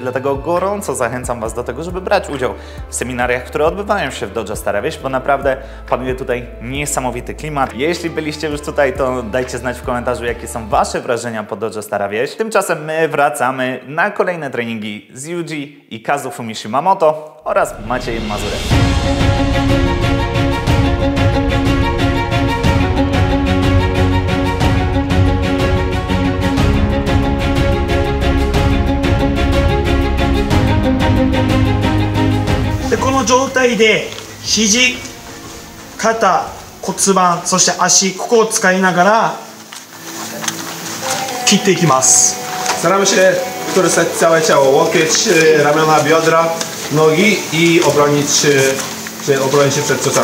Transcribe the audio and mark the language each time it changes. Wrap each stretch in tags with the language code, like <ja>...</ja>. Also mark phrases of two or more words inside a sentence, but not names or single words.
<pl>Dlatego gorąco zachęcam was do tego, żeby brać udział w seminariach, które odbywają się w Dojo Stara Wieś, bo naprawdę panuje tutaj niesamowity klimat. Jeśli byliście już tutaj, to dajcie znać w komentarzu, jakie są wasze wrażenia po Dojo Stara Wieś. Tymczasem my wracamy na kolejne treningi z Yuji i Kazu Fumishimamoto oraz Maciejem Mazurem.</pl> <ja>この状態で肘、肩、骨盤、そして足、ここを使いながら切っていきます。</ja> <pl>Staramy się wykorzystać całe ciało, łokieć, ramiona, biodra, nogi i obronić się przed ciosami.</pl>